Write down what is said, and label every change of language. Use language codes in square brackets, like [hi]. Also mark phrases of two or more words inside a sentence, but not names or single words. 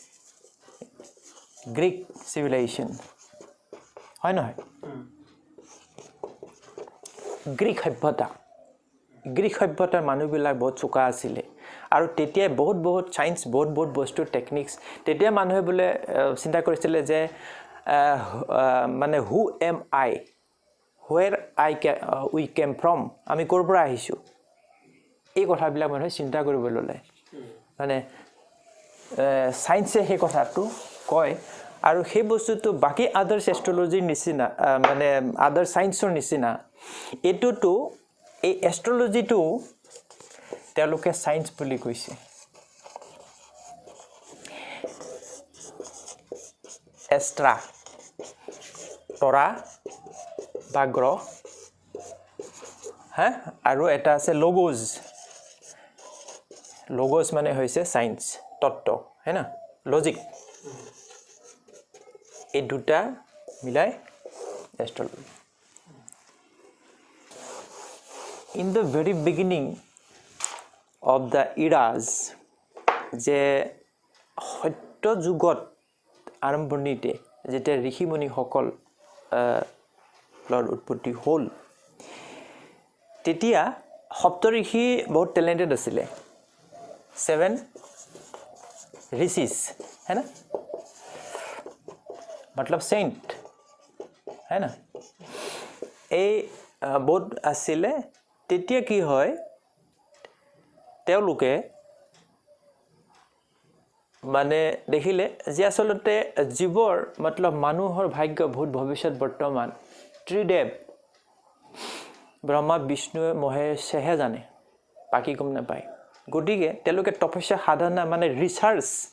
[as] গ্ৰীক civilization হয় নহয় গ্ৰীক সভ্যতাৰ মানুহবিলাক বহুত চোকা আছিলে আৰু তেতিয়া বহুত সায়েন্স বহুত বস্তু টেকনিক্স তেতিয়া মানুহে বলে চিন্তা কৰিছিল যে মানে [en] who am I where we came from [as] আমি কৰ পৰা আহিছো এই কথাবিলাক মানুহে চিন্তা কৰিব ললে মানে সায়েন্সে সেই কথাটো কয় আৰু সেই বস্তুটো বাকি আদাৰ্স এষ্ট্ৰোলজিৰ নিচিনা মানে আদাৰ সায়েন্সৰ নিচিনা এটোটো এই এষ্ট্ৰোলজিটো তেওঁলোকে সায়েন্স বুলি কৈছে এষ্ট্ৰা তৰা বা গ্ৰহ হ্যাঁ আৰু এটা আছে লগোস মানে হৈছে সায়েন্স তত্ত্ব [hi] है ना [as] লজিক এই দুটা মিলাই এষ্ট্ৰোলজি [en] in the very beginning of the eras [as] যে সত্য যুগত আৰম্ভণিতে যেতিয়া ঋষিমুনি সকল উৎপত্তি হল তেতিয়া সপ্তঋষি বহুত ট্যালেন্টেড আছিলে 7 [hi] ऋषिस है ना मतलब सेंट है ना [as] এই বহুত আছিলে তেতিয়া কি হয় তেওঁলোকে মানে দেখিলে যে আসলতে জীৱৰ मतलब মানুহৰ ভাগ্য ভূত ভৱিষ্যত বৰ্তমান ত্ৰিদেৱ ব্ৰহ্মা বিষ্ণু মহেশহে জানে বাকি গম নাপায় গতিকে তেওঁলোকে তপস্যা সাধনা মানে ৰিচাৰ্চ